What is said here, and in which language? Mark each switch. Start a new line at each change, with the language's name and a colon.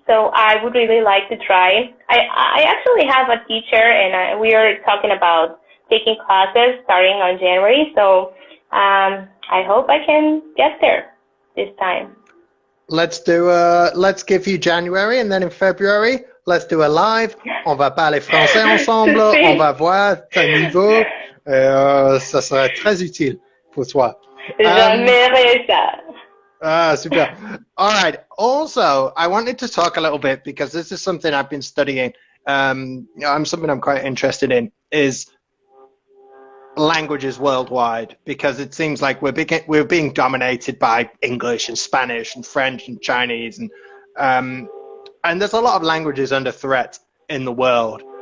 English: So I would really like to try. I actually have a teacher, and we are talking about taking classes starting on January. So I hope I can get there this time. Let's give you January, and then in February, let's do a live.
French: On va parler français ensemble. On va voir ton niveau. Ça serait très utile pour toi. J'aimerais ça.
English: Ah, super. All right. Also, I wanted to talk a little bit because this is something I've been studying. Something I'm quite interested in is languages worldwide, because it seems like we're being dominated by English and Spanish and French and Chinese, and there's a lot of languages under threat in the world.